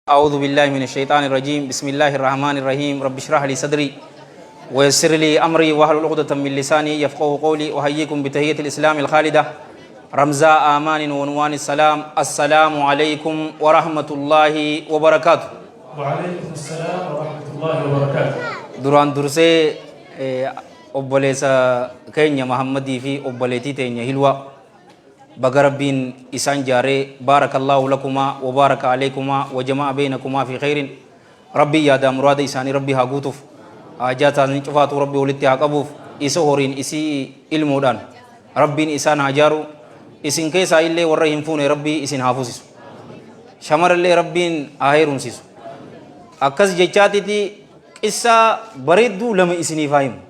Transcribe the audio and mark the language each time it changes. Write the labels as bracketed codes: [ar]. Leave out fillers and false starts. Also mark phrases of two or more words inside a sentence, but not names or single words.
[ar] أعوذ بالله من الشيطان الرجيم بسم الله الرحمن الرحيم رب اشرح لي صدري ويسر لي أمري واحلل عقدة من لساني يفقهوا قولي أحييكم بتحية الإسلام الخالدة رمزاء آمان ونوان السلام السلام عليكم ورحمة الله وبركاته. وعليكم السلام ورحمة الله وبركاته. [om] duraan dursee obboleessa keenya Muhammadii fi obboleettii teenya Hilwa baga rabbiin isaan jaaree [ar] بارك الله لكما و بارك عليكما وجمع بينكما في خير [om] rabbi yaada muraada isaanii rabbi haa guutuuf haajaataanii cufaatu rabbi walitti haa qabuuf isa horiin isii ilmuudhaan rabbiin isaan haa jaaru isin keessaa illee warra hin fuune rabbii isin haa fuusisu shamarallee rabbiin haa heerumsiisu akkas jechaatiti qissaa bareedduu lama isiniif haa himu.